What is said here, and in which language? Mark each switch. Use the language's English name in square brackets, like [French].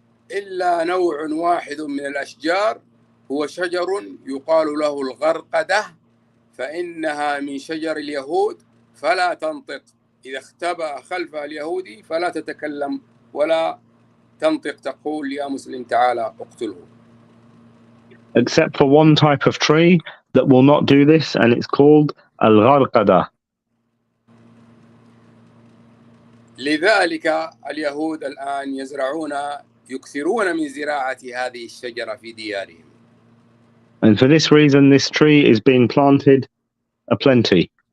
[Arabic] إلا نوع واحد من الأشجار هو شجر يقال له الغرقدة فإنها من شجر اليهود فلا تنطق، إذا اختبأ خلفها اليهودي فلا تتكلم ولا تنطق تقول يا مسلم تعالى اقتله. [English] Except for one type of tree that will not do this, and it's called al-gharqada. [Arabic] لذلك اليهود الآن يكثرون من زراعة هذه الشجرة في ديارهم. [English] And for this reason, this tree is being planted aplenty.